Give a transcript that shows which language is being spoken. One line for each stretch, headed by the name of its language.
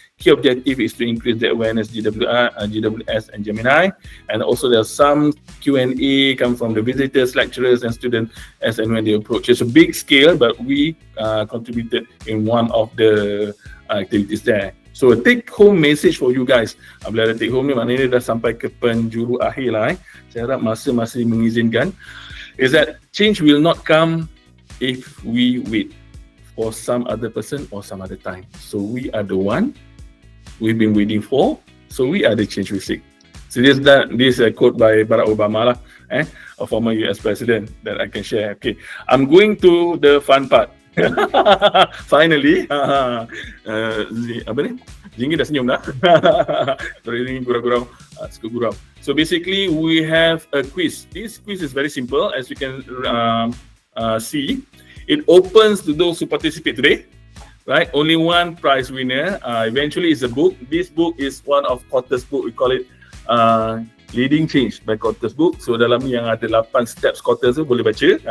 English: Key objective is to increase the awareness GWS and Gemini, and also there's some Q&A come from the visitors, lecturers and students as and when they approach. It's a big scale, but we contributed in one of the activities there. So a take home message for you guys.
Malay: Bila ada take home ni maknanya dah sampai ke penjuru akhir lah. Saya harap masa masih mengizinkan.
English: Is that change will not come if we wait for some other person or some other time. So we are the one we've been waiting for. So we are the change we seek. So this is a quote by Barack Obama lah, a former US president that I can share. Okay, I'm going to the fun part. Finally,
Malay: apa ni? Jinggi dah senyum dah.
English: Sorry,
Malay: ini gurau-gurau, suka gurau.
English: So basically, we have a quiz. This quiz is very simple, as you can see. It opens to those who participate today. Right, only one prize winner. Eventually, is a book. This book is one of Kotter's book. We call it Leading Change by Kotter's book.
Malay: So dalam yang ada 8 steps Kotter tu boleh baca.